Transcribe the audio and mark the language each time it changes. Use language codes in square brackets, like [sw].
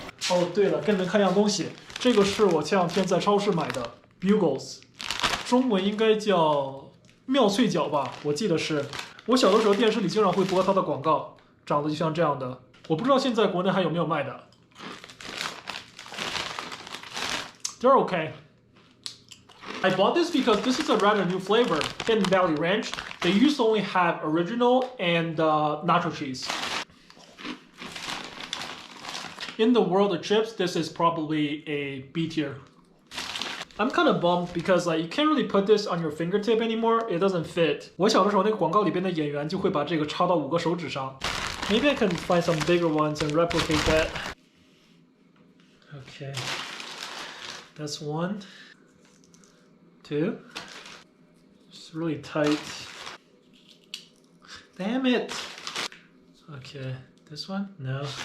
[zh] 哦，对了，跟你们看样东西，这个是我前两天在超市买的 Bugles， 中文应该叫妙脆角吧，我记得是。我小的时候电视里经常会播它的广告，长得就像这样的。我不知道现在国内还有没有卖的。 [en] They're okay. I bought this because this is a rather new flavor, Hidden Valley Ranch. They used to only have original and nacho cheese. In the world of chips, this is probably a B tier. I'm kind of bummed because like you can't really put this on your fingertip anymore. It doesn't fit. [zh] 我小的时候那个广告里边的演员就会把这个插到5个手指上。 [en] Maybe I can find some bigger ones and replicate that. Okay. That's 1, 2. It's really tight. Damn it. Okay, this one? No.